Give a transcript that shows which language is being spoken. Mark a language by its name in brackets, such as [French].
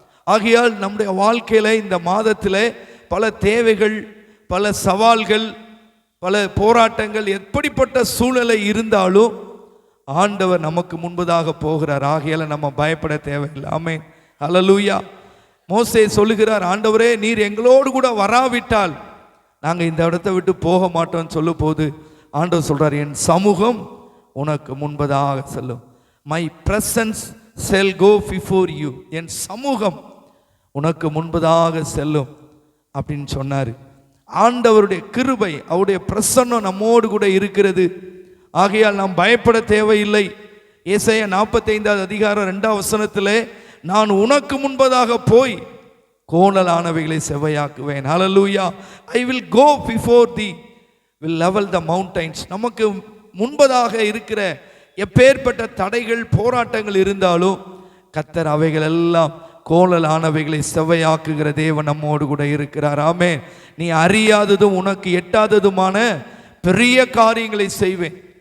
[Tamil] ஆகையால் நம்முடைய வாழ்க்கையில் இந்த மாதத்தில் பல தேவைகள், பல சவால்கள், பல போராட்டங்கள், எப்படிப்பட்ட சூழ்நிலை இருந்தாலும் ஆண்டவர் நமக்கு முன்பதாக போகிறார். ஆகையால் நம்ம பயப்பட தேவையில்லை. ஆமென். ஹல்லேலூயா. மோசே சொல்லுகிறார், ஆண்டவரே நீர் எங்களோடு கூட வராவிட்டால் நாங்கள் இந்த இடத்தை விட்டு போக மாட்டோம்னு சொல்லும் போது ஆண்டவர் சொல்றார், என் சமூகம் உனக்கு முன்பதாக செல்லும். [English] My presence shall go before you. [Tamil] என் சமூகம் உனக்கு முன்பதாக செல்லும் அப்படின்னு சொன்னார். ஆண்டவருடைய கிருபை, அவருடைய பிரசன்னம் நம்மோடு கூட இருக்கிறது. ஆகையால் நாம் பயப்பட தேவையில்லை. ஏசாயா 45வது அதிகாரம் 2வது வசனத்திலே, நான் உனக்கு முன்பதாக போய் கோணலானவைகளை செவ்வையாக்குவேன். ஹல்லேலூயா. [English] I will go before thee, will level the mountains. [Tamil] நமக்கு முன்பதாக இருக்கிற எப்பேற்பட்ட தடைகள், போராட்டங்கள் இருந்தாலும் கர்த்தர் அவைகள் எல்லாம் கோணலானவைகளை செவ்வையாக்குகிற தேவன் நம்மோடு கூட இருக்கிறார். ஆமென். நீ அறியாததும் உனக்கு எட்டாததுமான பெரிய காரியங்களை செய்வேன்.